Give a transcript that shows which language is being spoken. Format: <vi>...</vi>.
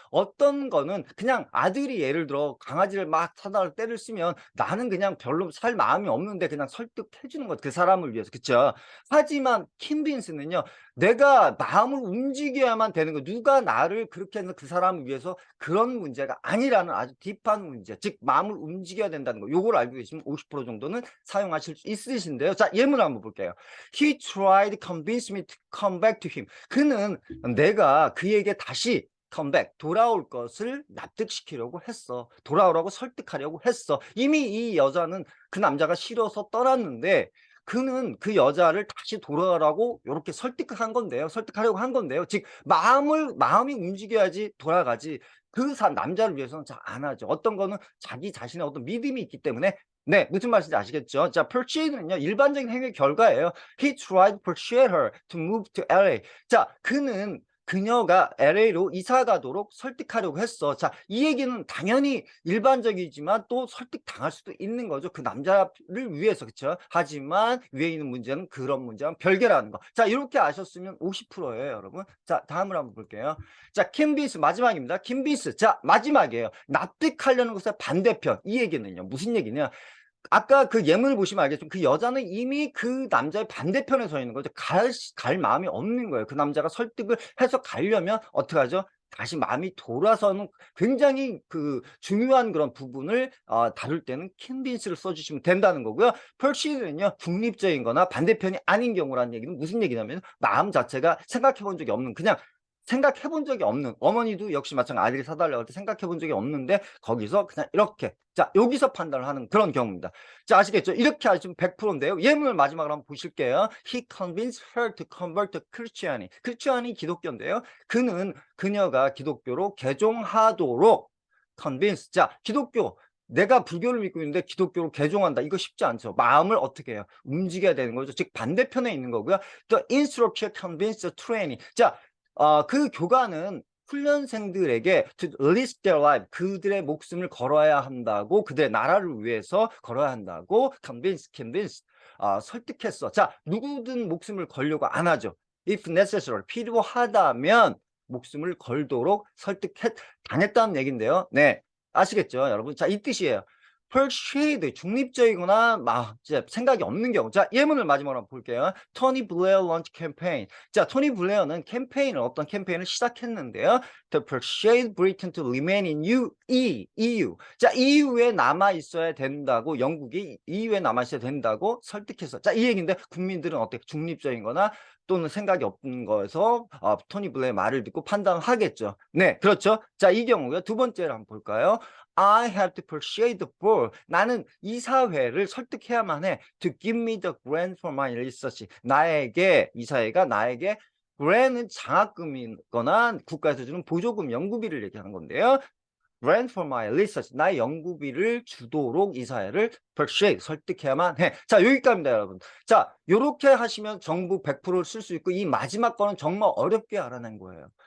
<ko>어떤 거는 그냥 아들이 예를 들어 강아지를 막 사다가 때를 쓰면 나는 그냥 별로 살 마음이 없는데 그냥 설득해 주는 것 그 사람을 위해서. 그쵸? 하지만 킨빈스는요. 내가 마음을 움직여야만 되는 거 누가 나를 그렇게 해서 그 사람을 위해서 그런 문제가 아니라는 아주 딥한 문제 즉 마음을 움직여야 된다는 거 요걸 알고 계시면 50% 정도는 사용하실 수 있으신데요. 자, 예문을 한번 볼게요.</ko> <en>He tried to convince me to come back to him.</en> <ko>그는 내가 그에게 다시 컴백 돌아올 것을 납득시키려고 했어. 돌아오라고 설득하려고 했어. 이미 이 여자는 그 남자가 싫어서 떠났는데 그는 그 여자를 다시 돌아가라고 이렇게 설득한 건데요. 설득하려고 한 건데요. 즉 마음이 움직여야지 돌아가지. 그 남자를 위해서는 잘 안 하죠. 어떤 거는 자기 자신의 어떤 믿음이 있기 때문에 네, 무슨 말인지 아시겠죠? 자, persuade는요, 일반적인 행위 결과예요.</ko> <en>He tried to persuade her to move to LA.</en> <ko>자, 그녀가 LA로 이사 가도록 설득하려고 했어. 자, 이 얘기는 당연히 일반적이지만 또 설득당할 수도 있는 거죠. 그 남자를 위해서. 그쵸? 하지만 위에 있는 문제는 그런 문제와는 별개라는 거. 자, 이렇게 아셨으면 50%예요, 여러분. 자, 다음을 한번 볼게요. 자, 킨비스 마지막입니다. 킨비스. 자, 마지막이에요. 납득하려는 것의 반대편. 이 얘기는요. 무슨 얘기냐? 아까 그 예문을 보시면 알겠지만 그 여자는 이미 그 남자의 반대편에 서 있는 거죠. 갈 마음이 없는 거예요. 그 남자가 설득을 해서 가려면 어떻게 하죠? 다시 마음이 돌아서는 굉장히 그 중요한 그런 부분을 다룰 때는 convince를 써주시면 된다는 거고요. persuade는요 중립적인 거나 반대편이 아닌 경우라는 얘기는 무슨 얘기냐면 마음 자체가 생각해 본 적이 없는 그냥 생각해 본 적이 없는 어머니도 역시 마찬가지 아들이 사달라고 할 때 생각해 본 적이 없는데 거기서 그냥 이렇게 자 여기서 판단을 하는 그런 경우입니다. 자 아시겠죠? 이렇게 하시면 100%인데요. 예문을 마지막으로 한번 보실게요.</ko> <en>He convinced her to convert to Christianity.</en> <ko>크리스천이 기독교인데요. 그녀가 기독교로 개종하도록 convince. 자 기독교 내가 불교를 믿고 있는데 기독교로 개종한다. 이거 쉽지 않죠. 마음을 어떻게 해요? 움직여야 되는 거죠.</ko> <en>즉 반대편에 있는 거고요. The instructor convinced the trainee.</en> <ko>자 그 교관은 훈련생들에게</ko> <en>to risk their life,</en> <ko>그들의 목숨을 걸어야 한다고, 그들의 나라를 위해서 걸어야 한다고 convince, 설득했어. 자, 누구든 목숨을 걸려고 안 하죠.</ko> <en>if necessary,</en> <ko>필요하다면 목숨을 걸도록 당했다는 얘긴데요. 네, 아시겠죠, 여러분? 자, 이 뜻이에요. persuade, 중립적이거나 진짜 생각이 없는 경우. 자, 예문을 마지막으로 한번 볼게요. 토니 블레어 런치 캠페인. 자, 토니 블레어는 어떤 캠페인을 시작했는데요.</ko> <en>To persuade Britain to remain in EU.</en> <ko>자, EU에 남아 있어야 된다고, 영국이 EU에 남아 있어야 된다고 설득했어. 자, 이 얘기인데 국민들은 어떻게 중립적인거나 또는 생각이 없는 거에서 토니 블레어의 말을 듣고 판단하겠죠. 네, 그렇죠. 자, 이 경우요. 두 번째로 한번 볼까요?</ko> <en>I have to persuade the board.</en> <ko>나는 이사회를 설득해야만 해.</ko> <en>To give me the grant for my research.</en> <ko>이사회가 나에게 grant은 장학금이거나 국가에서 주는 보조금, 연구비를 얘기하는 건데요.</ko> <en>grant for my research.</en> <ko>나의 연구비를 주도록 이사회를 persuade, 설득해야만 해. 자, 여기까지입니다, 여러분. 자, 요렇게 하시면 정부 100%를 쓸 수 있고, 이 마지막 거는 정말 어렵게 알아낸 거예요.</ko>